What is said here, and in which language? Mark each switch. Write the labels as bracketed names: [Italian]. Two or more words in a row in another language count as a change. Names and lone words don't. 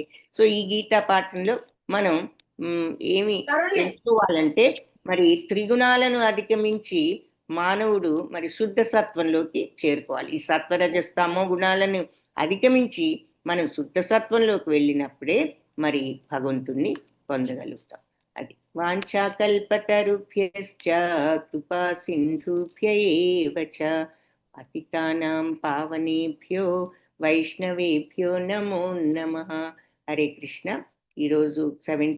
[Telugu] సో ఈ గీతా పాఠంలో మనం ఏమి తెలుసుకోవాలంటే, మరి త్రిగుణాలను అధిగమించి మానవుడు మరి శుద్ధ సత్వంలోకి చేరుకోవాలి. ఈ సత్వరజస్తమో గుణాలను అధిగమించి మనం శుద్ధ సత్వంలోకి వెళ్ళినప్పుడే మరి భగవంతుణ్ణి పొందగలుగుతాం. [Sanskrit] అది వాంఛాకల్పతరుభ్యశ్చ కృపా సింధుభ్య ఏవ చ పతితానాం పావనేభ్యో వైష్ణవేభ్యో నమో నమః. [Telugu] హరే కృష్ణ. ఈరోజు 17